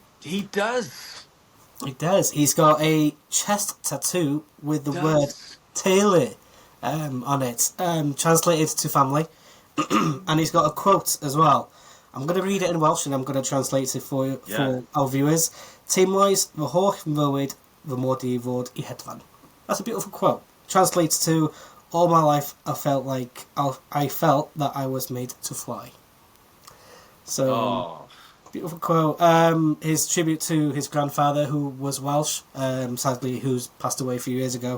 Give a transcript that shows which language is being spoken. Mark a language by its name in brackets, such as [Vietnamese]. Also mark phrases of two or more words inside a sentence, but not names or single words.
[English] He does. He does. He's got a chest tattoo with the word Taylor on it, translated to family. And he's got a quote as well. I'm going to read it in Welsh and I'm going to translate it for our viewers. [Welsh] Teimlais fy holl fywyd fy mod I fod I hedfan. [English] That's a beautiful quote. Translates to, all my life I felt that I was made to fly. So, beautiful quote. His tribute to his grandfather, who was Welsh, sadly, who's passed away a few years ago.